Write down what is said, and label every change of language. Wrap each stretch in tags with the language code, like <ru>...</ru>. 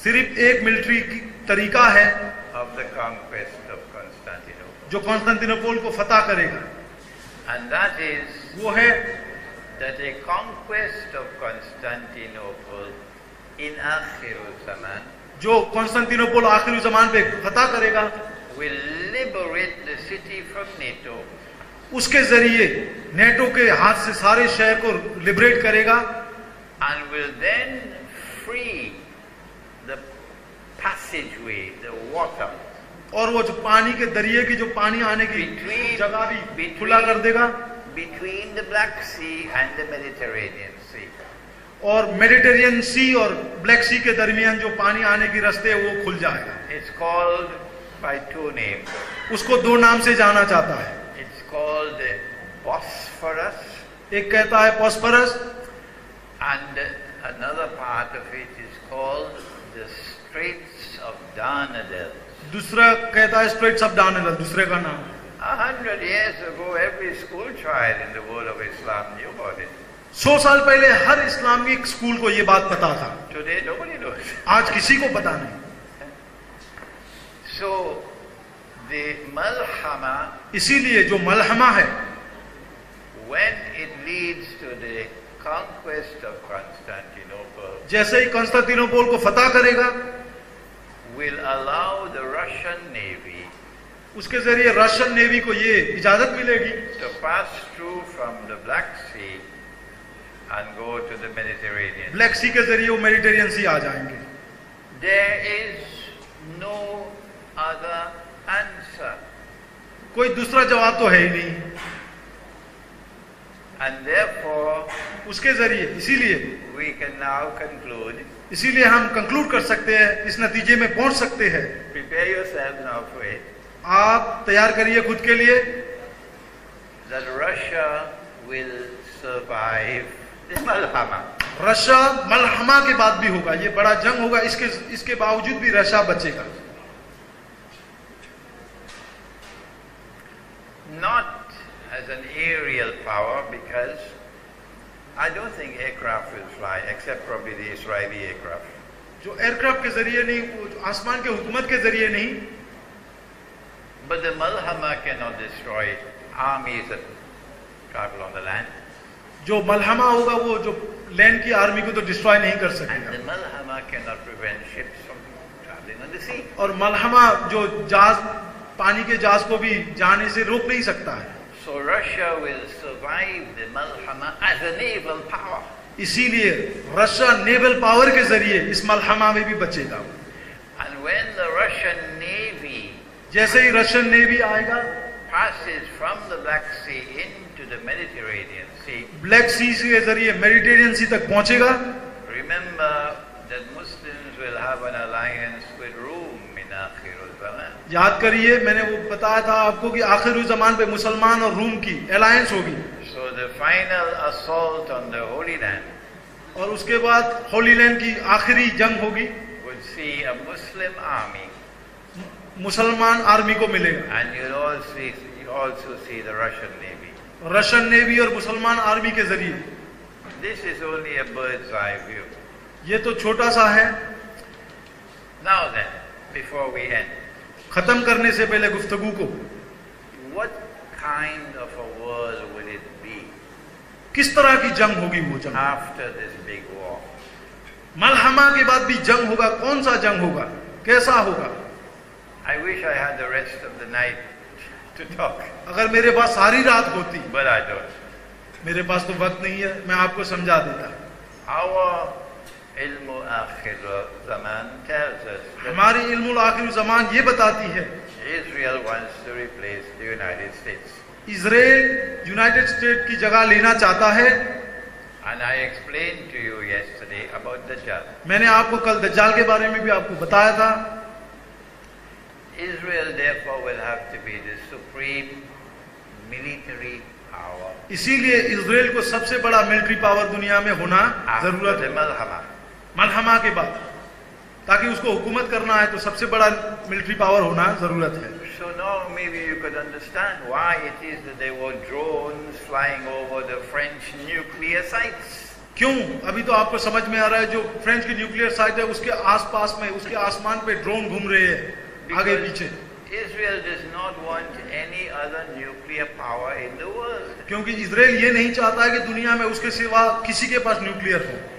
<hi>सिर्फ एक मिलिट्री की तरीका है</hi> <en>of the conquest of Constantinople.</en> <hi>जो कॉन्स्टेंटिनोपल को फतह करेगा,</hi> <en>And that is</en> <hi>वो है</hi> <en>that a conquest of Constantinople in Akhirul Zaman</en> <hi>जो कॉन्स्टेंटिनोपल आखिरी जमान पे फतह करेगा</hi> <en>will liberate the city from NATO</en> <hi>उसके जरिए नेटो के हाथ से सारे शहर को लिबरेट करेगा</hi> <en>and will then free the passageway, the water</en> <hi>और वो जो पानी के दरिए की जो पानी आने की</hi> <en>between,</en> <hi>जगह भी खुला कर देगा</hi> <en>between the Black Sea and the Mediterranean Sea.</en> <hi>और मेडिटेरियन सी और ब्लैक सी के दरमियान जो पानी आने की रास्ते है वो खुल जाएगा।</hi> <en>It's called by two names.</en> <hi>उसको दो नाम से जाना चाहता है,</hi> <en>It's called the Bosphorus,</en> <hi>एक कहता है पॉस्फरस</hi> <en>and another part of it is called the Straits of Dardanelles.</en> <hi>दूसरा कहता है स्ट्रेट्स ऑफ डार्डेनल, दूसरे का नाम।</hi> <en>100 years ago, every school child in the world of Islam knew about it.</en> <hi>100 साल पहले हर इस्लामिक स्कूल को ये बात पता था,</hi> <en>Today, nobody knows.</en> <hi>आज किसी को पता नहीं।</hi> <en>So, The malhama,</en> <hi>इसीलिए जो मलहमा है,</hi> <en>when it leads to the conquest of Constantinople,</en> <hi>जैसे ही कंस्तांतिनोपोल को फतह करेगा,</hi> <en>will allow the Russian Navy</en> <hi>उसके जरिए रशियन नेवी को ये इजाजत मिलेगी</hi> <en>to pass through from the Black Sea and go to the Mediterranean.</en> <hi>Black सी के जरिए वो मेडिटेरियन सी आ जाएंगे।</hi> <en>There is no other answer.</en> <hi>कोई दूसरा जवाब तो है ही नहीं।</hi> <en>And therefore,</en> <hi>उसके जरिए इसीलिए</hi> <en>we can now conclude,</en> <hi>इसीलिए हम कंक्लूड कर सकते हैं, इस नतीजे में पहुंच सकते हैं।</hi> <en>prepare yourself now for it,</en> <hi>आप तैयार करिए खुद के लिए,</hi> <en>that Russia will survive the Malhama.</en> <hi>Russia मलहमा के बाद भी होगा, ये बड़ा जंग होगा, इसके बावजूद भी रशिया बचेगा।</hi> <en>Not as an aerial power, because I don't think aircraft will fly, except probably the Israeli aircraft.</en> <hi>जो एयरक्राफ्ट के जरिए नहीं, वो आसमान के हुकूमत के जरिए नहीं,</hi> <en>But the Malhama cannot destroy armies that travel on the land.</en> <hi>जो मलहमा होगा वो जो लैंड की आर्मी को तो डिस्ट्रॉय नहीं कर</hi> <en>And</en> <hi>सकेगा,</hi> <en>the Malhama cannot prevent ships from traveling on the sea.</en> <hi>और मलहमा जो जहाज, पानी के जहाज को भी जाने से रोक नहीं सकता है।</hi> <en>So Russia will survive the Malhama as a naval power.</en> <hi>इसीलिए रशिया नेवल पावर के जरिए इस मलहमा में भी बचेगा।</hi> <en>And when the Russian Navy</en> <hi>जैसे ही रशियन नेवी आएगा,</hi> <en>passes from the Black Sea into the Mediterranean Sea,</en> <hi>black सी के जरिए मेडिटेरियन सी तक पहुंचेगा,</hi> <en>remember that Muslims will have an alliance with Rome in Akhirul Zaman.</en> <hi>याद करिए मैंने वो बताया था आपको कि आखिरी ज़मान पे मुसलमान और रूम की अलायंस होगी,</hi> <en>So the final assault on the Holy Land</en> <hi>और उसके बाद होली लैंड की आखिरी जंग होगी,</hi> <en>would see a Muslim army,</en> <hi>मुसलमान आर्मी को मिलेगा,</hi> <en>and you also see the Russian Navy.</en> <hi>Russian navy और मुसलमान आर्मी के जरिए।</hi> <en>This is only a bird's eye view.</en> <hi>ये तो छोटा सा है।</hi> <en>Now then, before we end,</en> <hi>खत्म करने से पहले गुफ्तगू को,</hi> <en>what kind of a world will it be</en> <hi>किस तरह की जंग होगी वो जंग?</hi> <en>after this big war?</en> <hi>मलहमा के बाद भी जंग होगा, कौन सा जंग होगा, कैसा होगा?</hi> <en>I wish I had the rest of the night to talk,</en> <hi>अगर मेरे पास सारी रात होती,</hi> <en>but I don't.</en> <hi>मेरे पास तो वक्त नहीं है, मैं आपको समझा देता।</hi> <en>Our ilmu akhir zaman tells us that</en> <hi>हमारी इल्मुल आखिर ज़मान ये बताती है,</hi> <en>Israel wants to replace the United States.</en> <hi>Israel United state की जगह लेना चाहता है।</hi> <en>And I explained to you yesterday about Dajjal.</en> <hi>मैंने आपको कल दज्जाल के बारे में भी आपको बताया था।</hi> <en>Israel therefore will have to be the supreme military power</en> <hi>इसीलिए इजराइल को सबसे बड़ा मिलिट्री पावर दुनिया में होना</hi> <en>after</en> <hi>जरूरत</hi> <en>the</en> <hi>है,</hi> <en>Malhama.</en> <hi>मलहमा के बाद, ताकि उसको हुकूमत करना है तो सबसे बड़ा मिलिट्री पावर होना जरूरत है।</hi> <en>So now maybe you could understand why it is that there were drones flying over the French nuclear sites.</en> <hi>क्यों? अभी तो आपको समझ में आ रहा है, जो फ्रेंच की न्यूक्लियर साइट है उसके आसपास में, उसके आसमान पे ड्रोन घूम रहे हैं आगे पीछे,</hi> <en>Israel does not want any other nuclear power in the world</en> <hi>क्योंकि इजराइल ये नहीं चाहता है कि दुनिया में उसके सिवा किसी के पास न्यूक्लियर हो</hi>